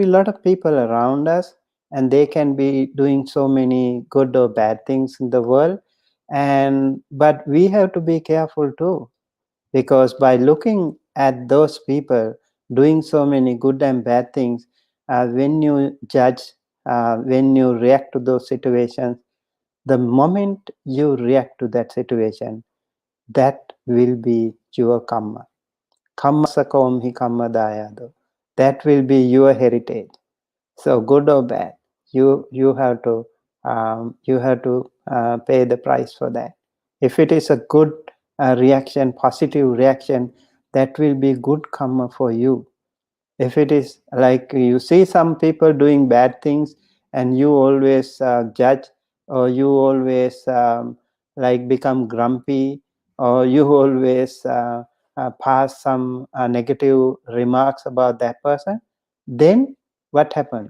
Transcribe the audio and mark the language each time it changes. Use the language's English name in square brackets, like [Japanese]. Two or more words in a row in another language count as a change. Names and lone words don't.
[English] a lot of people around us, and they can be doing so many good or bad things in the world, but we have to be careful too, because by looking at those people doing so many good and bad things, when you judge, when you react to those situations, the moment you react to that situation, that will be your karma. [Pali] Kamma sakom hi kamma dayado. [English] That will be your heritage. So good or bad, you have to pay the price for that. If it is a good reaction, positive reaction, that will be good karma for you. If it is like you see some people doing bad things and you always judge, or you always like become grumpy, or you always pass some negative remarks about that person, then what happened?